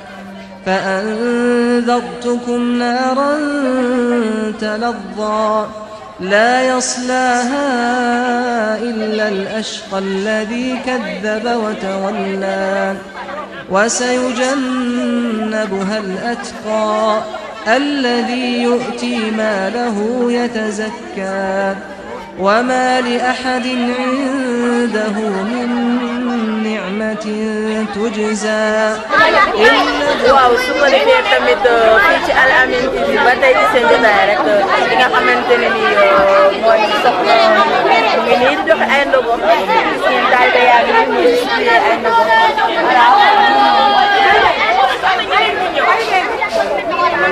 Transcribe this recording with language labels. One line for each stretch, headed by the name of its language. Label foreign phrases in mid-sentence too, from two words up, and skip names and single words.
Arabic: فأنذرتكم نارا تلظى لا يصلاها إلا الأشقى الذي كذب وتولى وسيجنبها الأتقى الذي يؤتي ماله يتزكى وما لأحد عنده من نعمة تجزى
Wolof: waaw su ko defee tamit fii ci Al Amine TV ba tey ci seen jotaay rek li nga xamante ne ni mooy soxna mu ngi nii di joxe ay ndogo gis ngeen daal da yaa ngi muy distribué ay ndogo voilà